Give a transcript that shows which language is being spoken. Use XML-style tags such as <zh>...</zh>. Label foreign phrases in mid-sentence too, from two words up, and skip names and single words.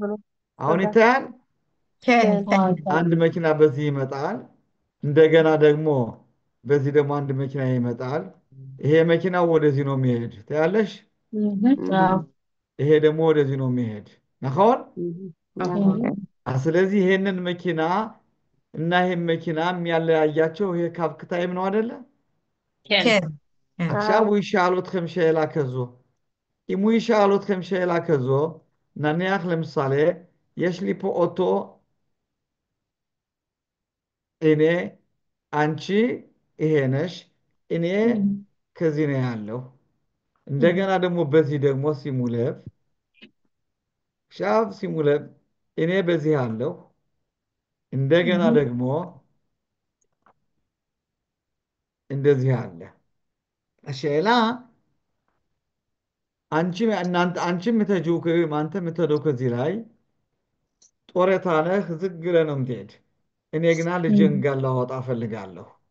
<am>አሁን ይታያል። አንድ መኪና በዚህ ይመጣል። እንደገና ደግሞ በዚህ ደግሞ አንድ መኪና ይመጣል። ይሄ መኪናው ወደዚህ ነው የሚሄድ ታያለሽ። ይሄ ደግሞ ወደዚህ ነው የሚሄድ ናሆን። ስለዚህ ይሄንን መኪና እና ይሄን መኪና የሚያለያያቸው ይሄ</am> <he>קו קטעים</he> <am>ነው አይደለ?</am> <he>עכשיו הוא ישאל אתכם שאלה כזו. אם הוא ישאל אתכם שאלה כזו, נניח למשל, יש לי פה אוטו, הנה,</he> <am>አንቺ ይሄ ነሽ፣ እኔ ከዚህ ነው ያለው። እንደገና ደግሞ በዚህ ደግሞ ሲሙለብ ሻብ ሲሙለብ እኔ በዚህ አለሁ። እንደገና ደግሞ እንደዚህ አለ። השאלה አንቺ የምትሄጂው አንተ የምትሄደው ከዚህ ላይ ጦረታ ነህ፣ ዝግ ብለህ ነው የምትሄድ። እኔ ግና ልጄን ጋር ላወጣ እፈልጋለሁ።</am>